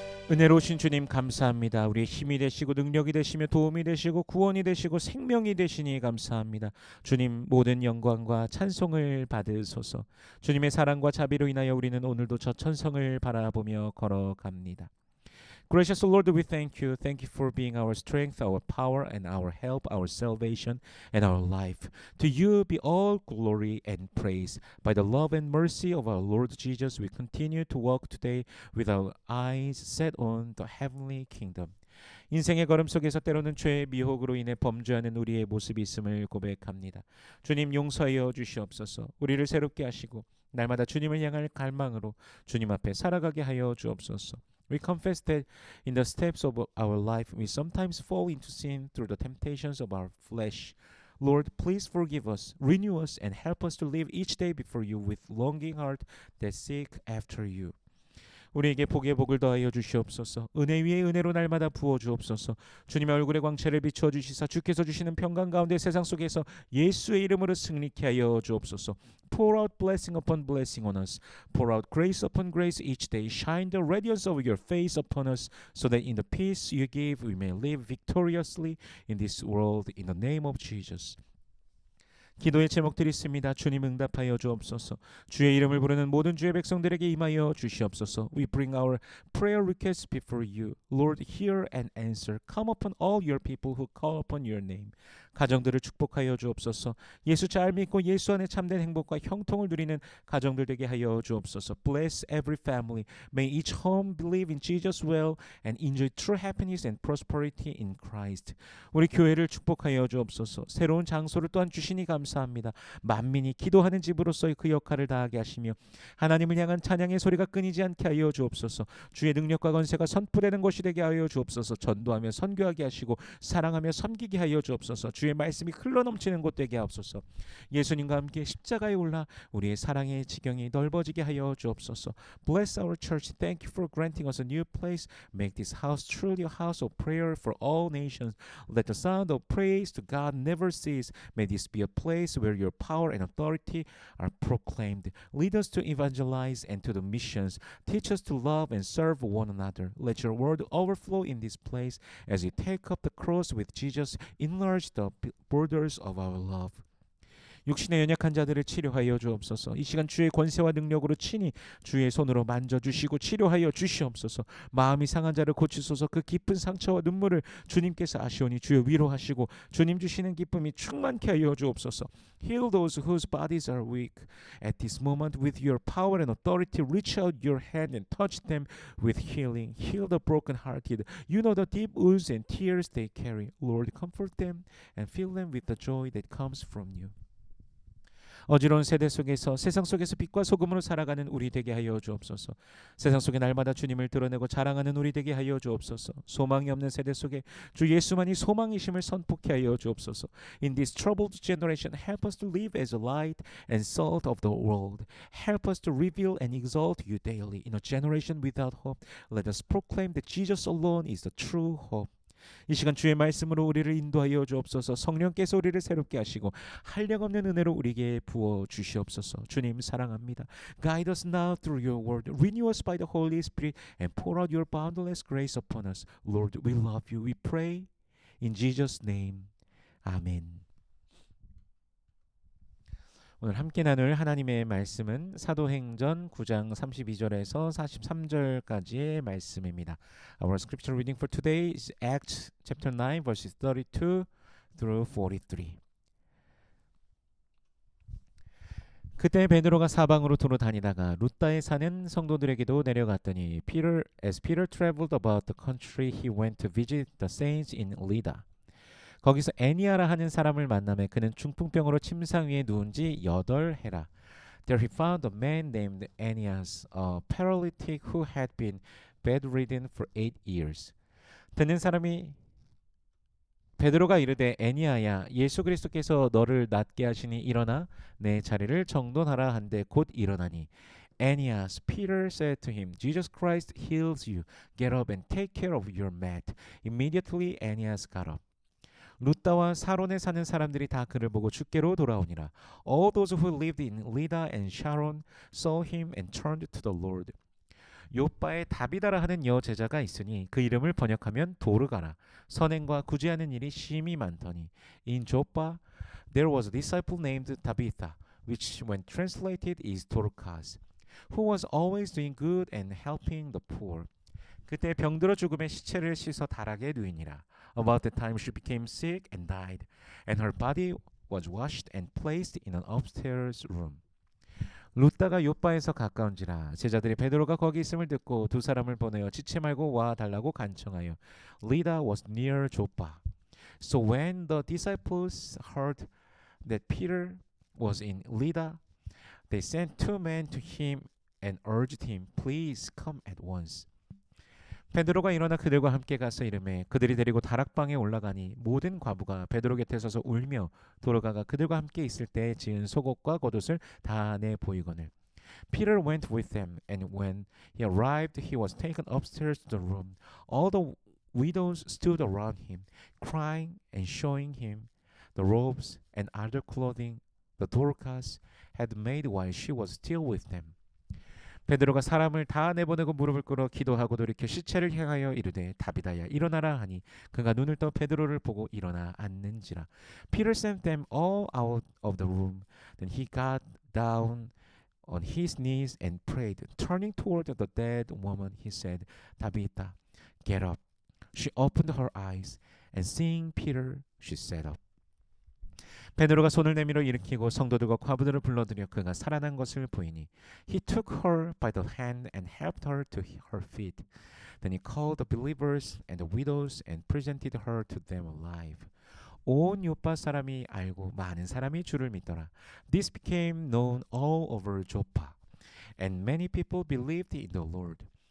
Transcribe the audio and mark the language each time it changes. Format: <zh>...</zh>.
<ko>은혜로우신 주님 감사합니다. 우리의 힘이 되시고 능력이 되시며 도움이 되시고 구원이 되시고 생명이 되시니 감사합니다. 주님 모든 영광과 찬송을 받으소서. 주님의 사랑과 자비로 인하여 우리는 오늘도 저 천성을 바라보며 걸어갑니다.</ko> <en>Gracious Lord, we thank you. Thank you for being our strength, our power, and our help, our salvation, and our life. To you be all glory and praise. By the love and mercy of our Lord Jesus, we continue to walk today with our eyes set on the heavenly kingdom.</en> <ko>인생의 걸음 속에서 때로는 죄의 미혹으로 인해 범죄하는 우리의 모습이 있음을 고백합니다. 주님 용서하여 주시옵소서. 우리를 새롭게 하시고 날마다 주님을 향할 갈망으로 주님 앞에 살아가게 하여 주옵소서.</ko> <en>We confess that in the steps of our life we sometimes fall into sin through the temptations of our flesh. Lord, please forgive us, renew us, and help us to live each day before you with longing heart that seek after you.</en> <ko>우리에게 복의 복을 더하여 주시옵소서. 은혜 위에 은혜로 날마다 부어 주옵소서. 주님의 얼굴의 광채를 비추어 주시사 주께서 주시는 평강 가운데 세상 속에서 예수의 이름으로 승리케 하여 주옵소서.</ko> <en>Pour out blessing upon blessing on us. Pour out grace upon grace each day. Shine the radiance of your face upon us so that in the peace you give we may live victoriously in this world in the name of Jesus.</en> <ko>기도의 제목들이 있습니다. 주님 응답하여 주옵소서. 주의 이름을 부르는 모든 주의 백성들에게 임하여 주시옵소서.</ko> <en>We bring our prayer requests before you. Lord, hear and answer. Come upon all your people who call upon your name.</en> <ko>가정들을 축복하여 주옵소서. 예수 잘 믿고 예수 안에 참된 행복과 형통을 누리는 가정들 되게 하여 주옵소서.</ko> <en>Bless every family. May each home believe in Jesus well and enjoy true happiness and prosperity in Christ.</en> <ko>우리 교회를 축복하여 주옵소서. 새로운 장소를 또한 주시니 감사합니다. 만민이 기도하는 집으로서의 그 역할을 다하게 하시며 하나님을 향한 찬양의 소리가 끊이지 않게 하여 주옵소서. 주의 능력과 권세가 선포되는 곳이 되게 하여 주옵소서. 전도하며 선교하게 하시고 사랑하며 섬기게 하여 주옵소서. 주의 말씀이 흘러넘치는 곳 되게 하옵소서. 예수님과 함께 십자가에 올라 우리의 사랑의 지경이 넓어지게 하여 주옵소서.</ko> <en>Bless our church. Thank you for granting us a new place. Make this house truly a house of prayer for all nations. Let the sound of praise to God never cease. May this be a place where your power and authority are proclaimed. Lead us to evangelize and to the missions. Teach us to love and serve one another. Let your word overflow in this place as we take up the cross with Jesus. Enlarge the borders of our love.</en> <ko>육신의 연약한 자들을 치료하여 주옵소서. 이 시간 주의 권세와 능력으로 친히 주의 손으로 만져주시고 치료하여 주시옵소서. 마음이 상한 자를 고치소서. 그 깊은 상처와 눈물을 주님께서 아시오니 주여 위로하시고 주님 주시는 기쁨이 충만케 하여 주옵소서.</ko> <en>Heal those whose bodies are weak. At this moment with your power and authority reach out your hand and touch them with healing. Heal the brokenhearted. You know the deep wounds and tears they carry. Lord, comfort them and fill them with the joy that comes from you.</en> <ko>어지러운 세대 속에서 세상 속에서 빛과 소금으로 살아가는 우리 되게 하여 주옵소서. 세상 속에 날마다 주님을 드러내고 자랑하는 우리 되게 하여 주옵소서. 소망이 없는 세대 속에 주 예수만이 소망이심을 선포케 하여 주옵소서.</ko> <en>In this troubled generation, help us to live as a light and salt of the world. Help us to reveal and exalt you daily. In a generation without hope, let us proclaim that Jesus alone is the true hope.</en> <ko>이 시간 주의 말씀으로 우리를 인도하여 주옵소서. 성령께서 우리를 새롭게 하시고 한량없는 은혜로 우리에게 부어 주시옵소서. 주님 사랑합니다.</ko> <en>Guide us now through your word. Renew us by the Holy Spirit and pour out your boundless grace upon us. Lord, we love you. We pray in Jesus' name.</en> <ko>아멘. 오늘 함께 나눌 하나님의 말씀은 사도행전 9장 32절에서 43절까지의 말씀입니다.</ko> <en>Our scripture reading for today is Acts chapter 9 verses 32 through 43.</en> <ko>그때 베드로가 사방으로 도로 다니다가 루다에 사는 성도들에게도 내려갔더니</ko> <en>as Peter traveled about the country, he went to visit the saints in Lydda.</en> <ko>거기서 애니아라 하는 사람을 만나매 그는 중풍병으로 침상 위에 누운 지 8해라.</ko> <en>There he found a man named Aeneas, a paralytic who had been bedridden for 8 years.</en> <ko>듣는 사람이 베드로가 이르되 애니아야 예수 그리스도께서 너를 낫게 하시니 일어나 내 자리를 정돈하라 한데 곧 일어나니</ko> <en>Aeneas, Peter said to him, Jesus Christ heals you. Get up and take care of your mat. Immediately Aeneas got up.</en> <ko>루다와 사론에 사는 사람들이 다 그를 보고 주께로 돌아오니라.</ko> <en>All those who lived in Lydda and Sharon saw him and turned to the Lord.</en> <ko>요빠에 다비다라 하는 여제자가 있으니 그 이름을 번역하면 도르가라. 선행과 구제하는 일이 심히 많더니</ko> <en>In Joppa there was a disciple named Tabitha, which when translated is Dorcas, who was always doing good and helping the poor.</en> <ko>그때 병들어 죽음의 시체를 씻어 다락에 누이니라.</ko> <en>About the time she became sick and died, and her body was washed and placed in an upstairs room.</en> <ko>루다가 요빠에서 가까운지라 제자들이 베드로가 거기 있음을 듣고 두 사람을 보내어 지체 말고 와 달라고 간청하여</ko> <en>Lydda was near Joppa. So when the disciples heard that Peter was in Lydda, they sent 2 men to him and urged him, Please come at once.</en> <ko>베드로가 일어나 그들과 함께 가서 이르매 그들이 데리고 다락방에 올라가니 모든 과부가 베드로 곁에 서서 울며 도르가가 그들과 함께 있을 때 지은 속옷과 겉옷을 다 내 보이거늘.</ko> <en>Peter went with them, and when he arrived, he was taken upstairs to the room. All the widows stood around him, crying and showing him the robes and other clothing the Dorcas had made while she was still with them.</en> <ko>베드로가 사람을 다 내보내고 무릎을 꿇어 기도하고 돌이켜 시체를 향하여 이르되 다비다야 일어나라 하니 그가 눈을 떠 베드로를 보고 일어나 앉는지라.</ko> <en>Peter sent them all out of the room. Then he got down on his knees and prayed. Turning toward the dead woman, he said, Tabitha, get up. She opened her eyes, and seeing Peter, she sat up.</en> <ko>베드로가 손을 내밀어 일으키고 성도들과 과부들을 불러들여 그가 살아난 것을 보이니</ko> <en>He took her by the hand and helped her to her feet. Then he called the believers and the widows and presented her to them alive.</en> <ko>온 요파 사람이 알고 많은 사람이 주를 믿더라.</ko> <en>This became known all over Joppa, and many people believed in the Lord.</en>